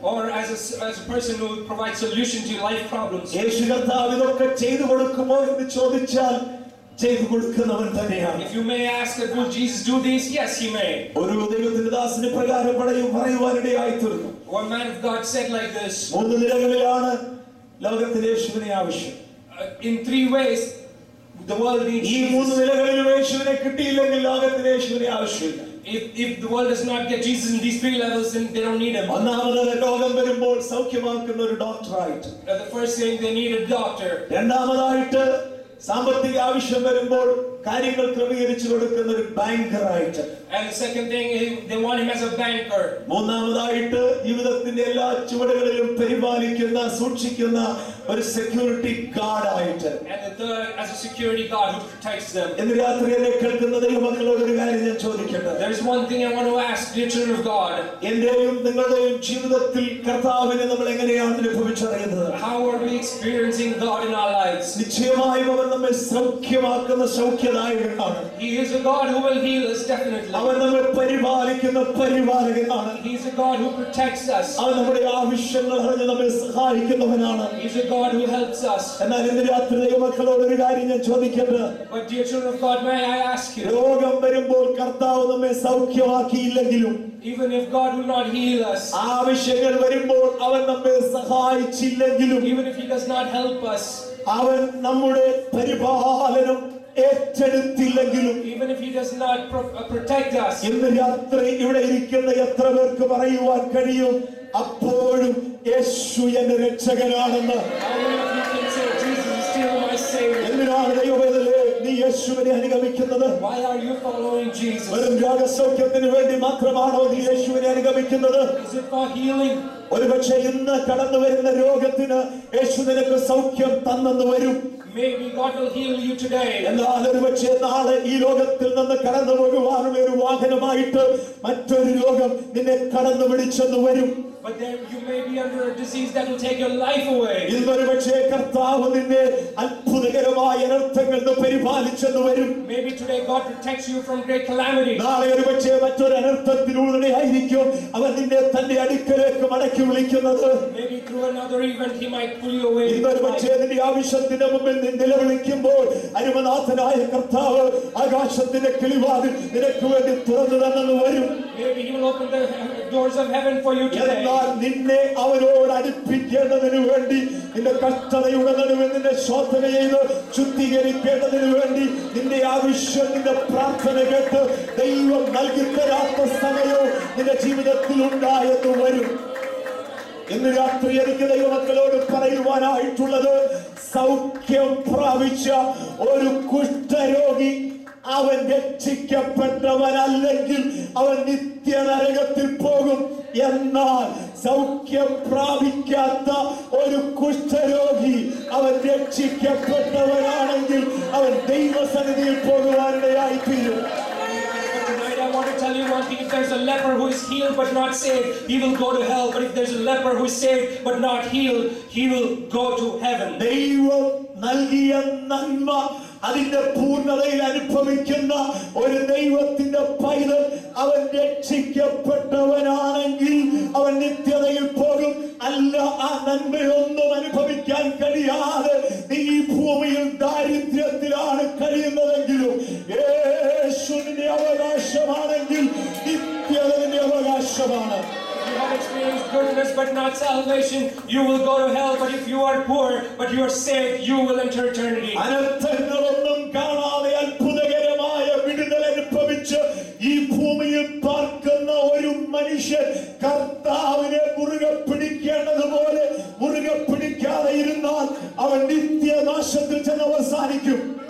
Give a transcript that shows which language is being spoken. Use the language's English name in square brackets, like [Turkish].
[English] or as a person who provides solution to life problems. [Malayalam] യേശു കർത്താവ് ഇതൊക്കെ ചെയ്തു കൊടുക്കുമോ എന്ന് ചോദിച്ചാൽ ചെയ്തു കൊടുക്കുന്നവൻ തന്നെയാണ്. [English] If you may ask, will Jesus do these? Yes, he may. [Malayalam] ഒരു ദൈവത്തിന്റെ ദാസന് പ്രകാരം പറയുവാനിടയായി തീർന്നു. [English] One man of God said like this, [Malayalam] 3 നിലകളിലാണ് ലോകത്തിൽ യേശുവിനെ ആവശ്യം. [English] in 3 ways the world needs [Malayalam] ഈ 3 [English] Jesus. [Malayalam] നിലകളിലും യേശുവിനെ കിട്ടിയില്ലെങ്കിൽ ലോകത്തിന് യേശുവിനെ ആവശ്യമില്ല. [English] If the world does not get Jesus in these 3 levels, then they don't need him. [Malayalam] ഒന്നാമത് രോഗം വരുമ്പോൾ സൗഖ്യമാക്കുന്ന ഒരു ഡോക്ടറായിട്ട്, [English] The first thing, they need a doctor. [Malayalam] രണ്ടാമതായിട്ട് സാമ്പത്തിക ആവശ്യം വരുമ്പോൾ കാര്യങ്ങൾ ക്രമീകരിച്ചു കൊടുക്കുന്ന ഒരു ബാങ്കറായിട്ട്. [English] And the second thing, they want him as a banker. [Malayalam] മൂന്നാമതായിട്ട് ജീവിതത്തിന്റെ എല്ലാ ചുവടുകളിലും പരിപാലിക്കുന്ന സൂക്ഷിക്കുന്ന ഒരു സെക്യൂരിറ്റി ഗാർഡ് ആയിട്ട്. [English] And the third, as a security guard who protects them. [Malayalam] ഇന്ന് രാത്രി എന്നെ കേൾക്കുന്ന ദൈവമക്കളോട് ഒരു കാര്യം ഞാൻ ചോദിക്കട്ടെ. [English] There is one thing I want to ask dear children of God. [Malayalam] എന്റെയും നിങ്ങളുടെയും ജീവിതത്തിൽ കർത്താവിനെ നമ്മൾ എങ്ങനെയാണ് അനുഭവിച്ചറിയുന്നത്? [English] How are we experiencing God in our lives? [Malayalam] നിശ്ചയമായും അവൻ നമ്മെ സൗഖ്യമാക്കുന്ന സൗഖ്യദായകനാണ്. [English] He is a God who will heal us definitely. [Malayalam] അവൻ നമ്മെ പരിപാലിക്കുന്ന പരിപാലകനാണ്. [English] He is a God who protects us. [Malayalam] അവൻ നമ്മുടെ ആവശ്യങ്ങൾ അറിഞ്ഞ് നമ്മെ സഹായിക്കുന്നവനാണ്. [English] He is a God who helps us. [Malayalam] എന്നാൽ ഇന്ന് രാത്രി ദൈവമക്കളോട് ഒരു കാര്യം ഞാൻ ചോദിക്കട്ടെ. [English] But dear children of God, may I ask you? [Malayalam] രോഗം വരുമ്പോൾ കർത്താവ് നമ്മെ സൗഖ്യമാക്കിയില്ലെങ്കിലും, [English] Even if God will not heal us, [Malayalam] ആവശ്യങ്ങൾ വരുമ്പോൾ അവൻ നമ്മെ സഹായിച്ചില്ലെങ്കിലും, [English] even if He does not help us, [Malayalam] അവൻ നമ്മുടെ പരിപാലനം ഏറ്റെടുത്തില്ലെങ്കിലും, [English] even if He does not protect us, [Malayalam] ഇന്ന് രാത്രി ഇവിടെ ഇരിക്കുന്ന എത്ര പേർക്ക് പറയുവാൻ കഴിയും അപ്പോഴും യേശു എന്റെ രക്ഷകനാണെന്ന്? [English] how many of you can say Jesus is still my Savior? [Malayalam] എന്തിനാണ് ദൈവവേദനയെ നീ യേശുവിനെ അനുഗമിക്കുന്നത്? [English] Why are you following Jesus? [Malayalam] വെറും രോഗസൗഖ്യത്തിന് വേണ്ടി മാത്രമാണോ നീ യേശുവിനെ അനുഗമിക്കുന്നത്? [English] Is it for healing? [Malayalam] ഒരുപക്ഷെ ഇന്ന് കടന്നു വരുന്ന രോഗത്തിന് യേശു നിനക്ക് സൗഖ്യം തന്നെന്ന് വരും. [English] Maybe God will heal you today. [Malayalam] എന്നാൽ ഒരുപക്ഷെ നാളെ ഈ ലോകത്തിൽ നിന്ന് കടന്നു പോകുവാനുള്ള ഒരു വാഹനമായിട്ട് മറ്റൊരു രോഗം നിന്നെ കടന്നു പിടിച്ചെന്ന് വരും. [English] But then you may be under a disease that will take your life away. [Malayalam] ഇന്നൊരുപക്ഷെ കർത്താവ് നിന്നെ അത്ഭുതകരമായ അനർത്ഥങ്ങളിൽ നിന്ന് പരിപാലിച്ചെന്ന് വരും. [English] Maybe today God protects you from great calamity. [Malayalam] നാളെ ഒരുപക്ഷെ മറ്റൊരു അനർത്ഥത്തിലൂടെ ആയിരിക്കും അവൻ നിന്നെ തന്റെ അടുക്കലേക്ക് മടക്കി വിളിക്കുന്നത്. [English] Maybe through another event He might pull you away. [Malayalam] ഇന്നൊരുപക്ഷെ നിന്റെ ആവശ്യത്തിന്റെ മുമ്പിൽ നീ നിലവിളിക്കുമ്പോൾ അരുമനാഥനായ കർത്താവ് ആകാശത്തിന്റെ കിളിവാതിൽ നിനക്ക് വേണ്ടി തുറന്നു തന്നെന്ന് വരും. [English] Maybe He will open the doors of heaven for you today. [Malayalam] എന്നാൽ നിന്നെ അവരോട് അടുപ്പിക്കേണ്ടതിന് വേണ്ടി, നിന്റെ കഷ്ടതയുടെ നടുവിൽ നിന്നെ ശോധന ചെയ്ത് ശുദ്ധീകരിക്കേണ്ടതിന് വേണ്ടി നിന്റെ ആവശ്യം, നിന്റെ പ്രാർത്ഥന കേട്ട് ദൈവം നൽകി തരാത്ത സമയവും നിന്റെ ജീവിതത്തിൽ ഉണ്ടായെന്ന് വരും. ഇന്ന് രാത്രി എനിക്ക് ദൈവമക്കളോട് പറയുവാനായിട്ടുള്ളത്, സൗഖ്യം പ്രാപിച്ച ഒരു കുഷ്ഠരോഗി അവൻ രക്ഷിക്കപ്പെട്ടവനല്ലെങ്കിൽ അവൻ നിത്യനരകത്തിൽ പോകും. എന്നാൽ സൗഖ്യം പ്രാപിക്കാത്ത ഒരു കുഷ്ഠരോഗി അവൻ രക്ഷിക്കപ്പെട്ടവനാണെങ്കിൽ അവൻ ദൈവസന്നിധിയിൽ പോകുവാനിടയായി തീരും. [English] Tonight I want to tell you one thing. If there's a leper who is healed but not saved, he will go to hell. But if there's a leper who is saved but not healed, he will go to heaven. [Malayalam] ദൈവം നൽകിയ നന്മ അതിന്റെ പൂർണ്ണതയിൽ അനുഭവിക്കുന്ന ഒരു ദൈവത്തിന്റെ പൈതൽ അവൻ രക്ഷിക്കപ്പെട്ടവനാണെങ്കിൽ അവൻ നിത്യതയിൽ പോകും. അല്ല, ആ നന്മയൊന്നും അനുഭവിക്കാൻ കഴിയാതെ നീ ഈ ഭൂമിയിൽ ദാരിദ്ര്യത്തിലാണ് കഴിയുന്നതെങ്കിലും യേശുവിന്റെ അവകാശമാണെങ്കിൽ നിത്യതയുടെ അവകാശമാണ്. [English] You have experienced goodness but not salvation, you will go to hell. But if you are poor but you are saved, you will enter eternity. [Malayalam] അനർത്ഥങ്ങളൊന്നും കാണാതെ അത്ഭുതകരമായ വിടുതൽ അനുഭവിച്ച് ഈ ഭൂമിയിൽ പാർക്കുന്ന ഒരു മനുഷ്യൻ കർത്താവിനെ മുറുകെ പിടിക്കേണ്ടതുപോലെ മുറുകെ പിടിക്കാതെ ഇരുന്നാൽ അവൻ നിത്യനാശത്തിൽ ചെന്ന് അവസാനിക്കും.